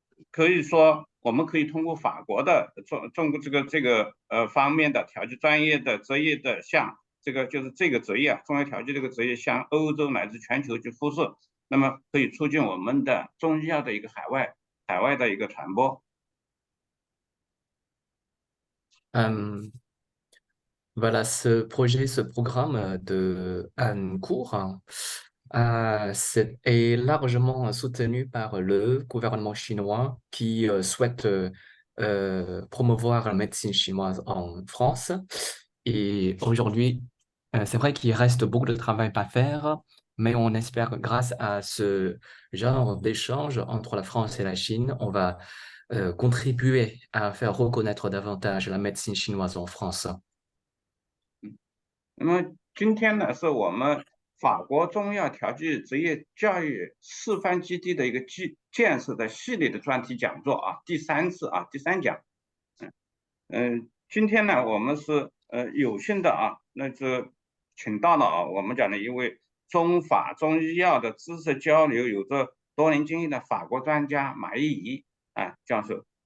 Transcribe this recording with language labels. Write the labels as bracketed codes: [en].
[zh] 可以说我们可以通过法国的中国这个方面的调剂专业的职业的向这个就是这个职业中药调剂这个职业向欧洲乃至全球去辐射，那么可以促进我们的中医药的一个海外的一个传播。 [fr] Voilà, ce programme de Anne Cour est largement soutenu par le gouvernement chinois qui souhaite promouvoir la médecine chinoise en France. Et aujourd'hui, c'est vrai qu'il reste beaucoup de travail à faire, mais on espère que grâce à ce genre d'échange entre la France et la Chine, on va contribuer à faire reconnaître davantage la médecine chinoise en France. [zh] 那么今天呢，是我们法国中药调剂职业教育示范基地的一个建设的系列的专题讲座第三讲。今天呢，我们是有幸的那是请到了我们讲的一位中法中医药的知识交流有着多年经验的法国专家马一仪教授。